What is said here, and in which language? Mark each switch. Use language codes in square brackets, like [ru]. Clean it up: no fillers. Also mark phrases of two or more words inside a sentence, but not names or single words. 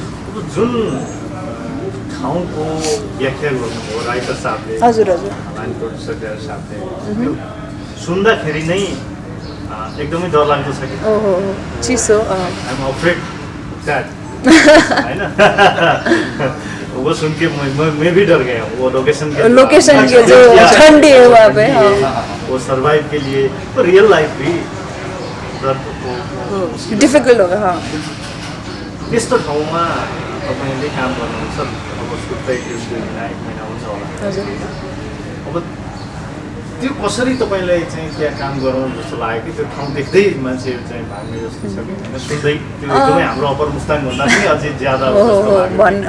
[ne] जुन ठाउँको व्याख्या गर्नुभयो राइटर साहबले हजुर हजुर [en] line producer [ne] साहबले सुन्दाखेरि नै एकदमै डरलाग्दो छ कि ओहो चिसो [en] I'm afraid that [hi] हैन वो सुन के मैं भी डर गया वो लोकेशन के जो ठंडी है वहाँ पे वो सर्वाइव के लिए तो [en] real life [hi] भी डिफिकल्ट होगा हाँ [ne] त्यस्तो ठाउँमा तपाईले काम गर्नुहुन्छ अब सुत्दै 2 महिना 1 महिना हुन्छ होला अब त्यो कसरी तपाईलाई चाहिँ त्यहाँ काम गराउनु जस्तो लाग्यो कि त्यो ठाउँ देख्दै मान्छेहरू चाहिँ भाग्ने जस्तो छ कि हैन सुन्दै त्यो एकदमै हाम्रो अपर मुस्ताङ भन्दा पनि अझै ज्यादा जस्तो लाग्यो